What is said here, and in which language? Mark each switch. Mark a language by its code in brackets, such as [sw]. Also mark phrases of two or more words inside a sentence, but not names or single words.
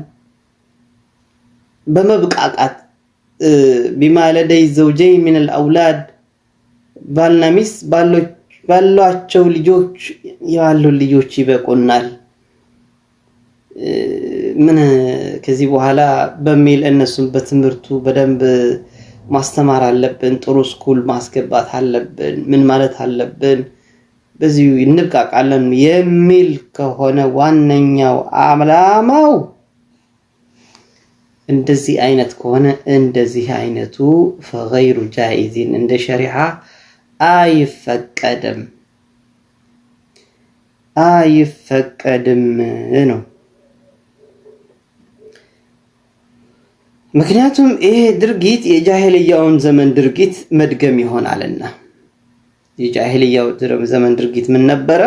[am] በመብቃቃት [ar] بما لدي الزوجين من الأولاد [am] ባልና ሚስት ባሏቸው ልጆች ያሉ ልጆች ይበቁናል ምን ከዚህ በኋላ በሚል እነሱን በትምህርቱ በደንብ ማስተማር አለብን ጥሩ ስኩል ማስገባት አለብን ምን ማለት አለብን በዚህ እንብቃቃለን የሚል ከሆነ ዋነኛው አላማው እንደዚህ አይነት ከሆነ እንደዚህ አይነቱ [ar] فغير جائز [am] እንደ ሸሪዓ አይፈቀድም ነው ምክንያቱም ይሄ ድርጊት የጃሂልያውን ዘመን ድርጊት መድገም ይሆናልና የጃሂልያው ዘመን ድርጊት ምን ነበር